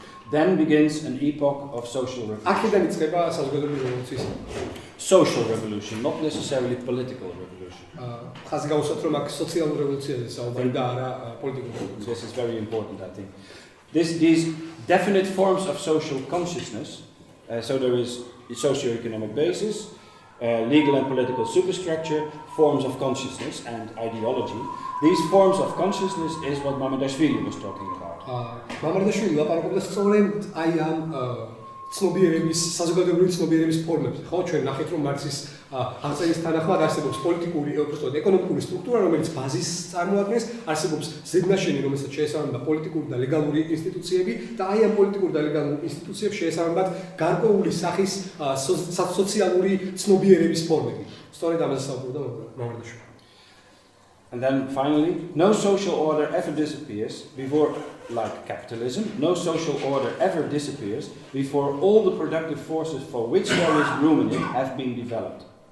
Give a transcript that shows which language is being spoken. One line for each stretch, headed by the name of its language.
English: Then begins an epoch of social revolution.
Georgian: აქედან იწყება საზოგადოებრივი რევოლუციის
English: social revolution, not necessarily political revolution.
Georgian: ხაზი გავუსვათ რომ აქ სოციალურ რევოლუციაზე საუბარი და არა პოლიტიკურ რევოლუციაზე.
English: This is very important, I think. These definite forms of social consciousness, so there is a socio-economic basis, legal and political superstructure, forms of consciousness and ideology. These forms of consciousness is what Mamardashvili was talking about.
Georgian: Mamardashvili ლაპარაკობდა სწორედ აი ამ ცნობიერების, საზოგადოებრივი ცნობიერების ფორმებზე. ხო, ჩვენ ნახეთ, რომ მარქსის აღწერის თანახმად არსებობს პოლიტიკური, უბრალოდ ეკონომიკური სტრუქტურა, რომელიც ბაზისს წარმოადგენს, არსებობს ზედნაშენი, რომელსაც შეესაბამება პოლიტიკური და ლეგალური ინსტიტუციები და აი ამ პოლიტიკური და ლეგალურ ინსტიტუციებს შეესაბამებათ გარკვეული სახის სოციალური ცნობიერების ფორმები. სწორედ ამაზე საუბრობდა მამარდაშვილი.
English: And then finally, no social order ever disappears before, like capitalism, no social order ever disappears before all the productive forces for which there is room in it have been developed.